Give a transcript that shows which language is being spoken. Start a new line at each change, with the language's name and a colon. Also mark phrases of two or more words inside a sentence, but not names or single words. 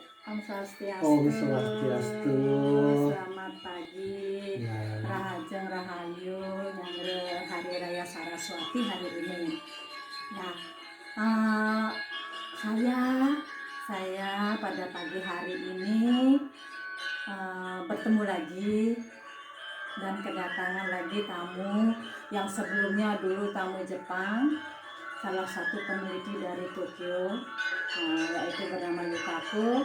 Balinese: Om Om Swastiastu. Swastiastu.
Indonesian: Selamat pagi. Ya.
Balinese: Rahajeng Rahayu nyangre
Indonesian: Hari Raya Saraswati hari ini. Nah, eh, saya pada pagi hari ini bertemu lagi dan kedatangan lagi tamu yang sebelumnya dulu tamu Jepang, salah satu peneliti dari Tokyo, yaitu bernama Lukaku.